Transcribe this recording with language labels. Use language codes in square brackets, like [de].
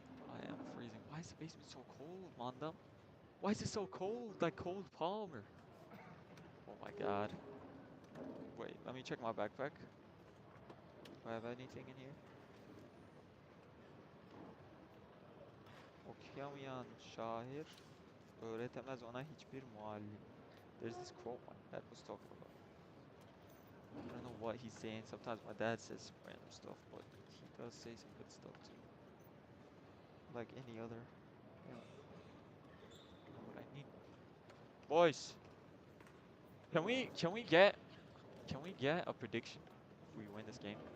[en] I'm freezing. I am freezing. Why is the basement so cold, Mandam? Why is it so cold? Like cold Palmer. Oh my god. Wait, let me check my backpack. Do I have anything in here? [tr] Okuyamayan şair öğretemez ona hiçbir muallim. [en] There's this quote my dad was talking about. I don't know what he's saying. Sometimes my dad says some random stuff, but he does say some good stuff too. Like any other, you know, what I need. Boys, can we get a prediction if we win this game?